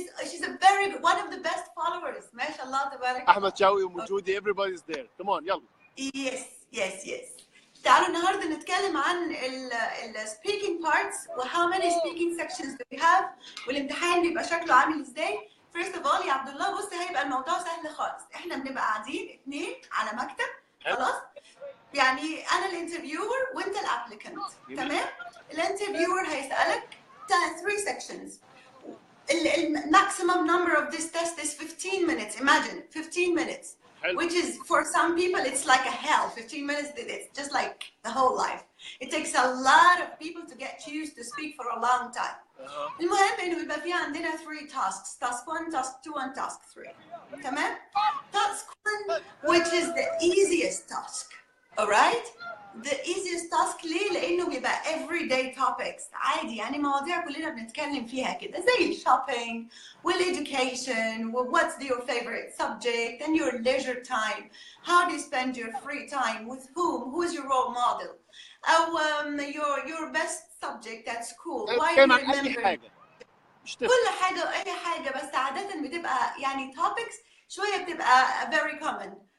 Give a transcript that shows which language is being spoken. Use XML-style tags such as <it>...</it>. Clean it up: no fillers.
<en>she's a very good, one of the best followers.</en> <ar>ما شاء الله تبارك الله. احمد شوقي وجودي</ar> <en>everybody's there. come on</en> <ar>يلا.</ar> <en>yes.</en> <ar>تعالوا النهارده نتكلم عن ال</ar> <en>speaking parts</en> <ar>و</ar> <en>how many speaking sections do we have،</en> <ar>والامتحان بيبقى شكله عامل ازاي.</ar> <en>first of all</en> <ar>يا عبد الله بص، هيبقى الموضوع سهل خالص. احنا بنبقى قاعدين 2 على مكتب، خلاص؟ يعني انا الانترفيور وانت الابليكانت، تمام؟ الانترفيور هيسالك 3 sections.</ar> <en>The maximum number of this test is 15 minutes. Imagine 15 minutes. Which is, for some people, it's like a hell. 15 minutes, it's just like the whole life. It takes a lot of people to get used to speak for a long time.</en> <ar>المهم إنه يبقى في عندنا 3 tasks.</ar> <en>Task 1, task 2, and task 3.</en> <ar>تمام؟</ar> <en>Task 1, which is the easiest task. Alright? The easiest task</en> <ar>ليه؟ لأنه بيبقى</ar> <en>everyday topics</en> <ar>عادي، يعني مواضيع كلنا بنتكلم فيها كده زي الشوبينج</ar> <en>والeducation what's your favorite subject and your leisure time, how do you spend your free time, with whom, who's your role model,</en> <ar>أو</ar> <en>your best subject at school, why do you remember</en> <ar>كل حاجة وأي حاجة، بس عادة بتبقى يعني</ar> <en>topics</en> <ar>شوية بتبقى</ar> <en>very common.</en>